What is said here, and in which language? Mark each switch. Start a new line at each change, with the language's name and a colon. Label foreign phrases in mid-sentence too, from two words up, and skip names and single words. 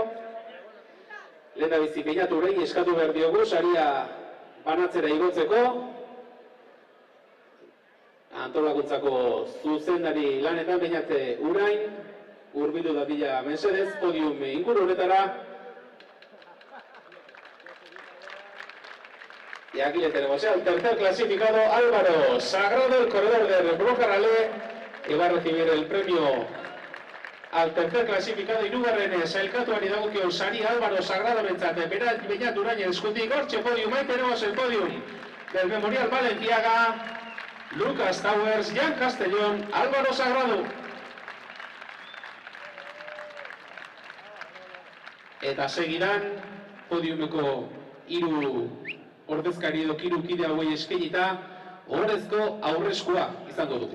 Basque: Lehendabizi Beñaturrei eskatu behar diogu saria banatzera igotzeko. Antolakuntzako zuzendari lanetan Beñate Urain hurbildu dadila mesedez podium inguru honetara.
Spanish: Y aquí le tenemos ya el tercer clasificado, Álvaro Sagrado, el corredor de Broca Ralé, que va a recibir el premio al tercer clasificado
Basque: hirugarren sailkatuari dagokion saria Álvaro Sagrado bentzat Beñat Urain eskutik. Hortxe podium,
Spanish: ahí tenemos el podium del Memorial Balenciaga, Lucas Towers, Jan Castellón, Álvaro Sagrado.
Basque: Eta segidan podiumeko hiru ordezkari edo hiru kide hauei eskainita ohorezko aurreskua izango dugu.